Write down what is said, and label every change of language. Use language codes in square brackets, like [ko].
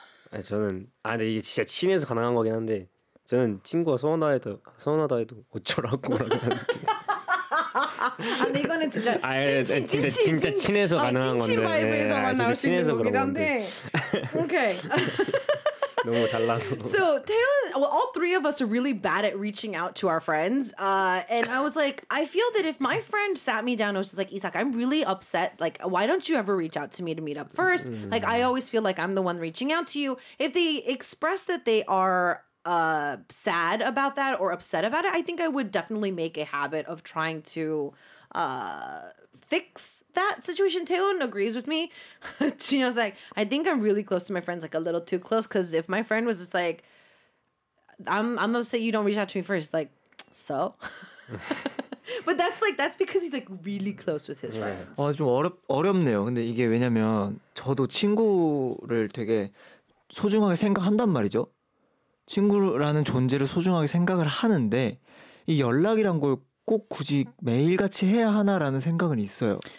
[ko] 아 저는 아 근데 이게 진짜 친해서 가능한 거긴 한데 저는 친구가 서운하다 해도 어쩌라고. 아 근데 이거는 진짜 아 진짜 친해서 가능한 건데. 친친 바이브에서만 나올 수 있는 거긴 한데. 오케이. 너무 달라서. [en] So, Taeyeon, well, all three of us are really bad at reaching out to our friends. And I was like, I feel that if my friend sat me down and was like, Isaac, I'm really upset. Like, why don't you ever reach out to me to meet up first? Like, I always feel like I'm the one reaching out to you. If they express that they are sad about that or upset about it, I think I would definitely make a habit of trying to fix that situation. Taeyeon agrees with me. Junhyun's like, I think I'm really close to my friends, like a little too close, because if my friend was just like, I'm upset you don't reach out to me first, like, so? But that's like, that's because he's like really close with his friends. [ko] 아, 좀 어렵네요. 근데 이게 왜냐면 저도 친구를 되게 소중하게 생각한단 말이죠. 친구라는 존재를 소중하게 생각을 하는데 이 연락이란 걸 꼭 굳이 매일같이 해야 하나라는 생각은 있어요.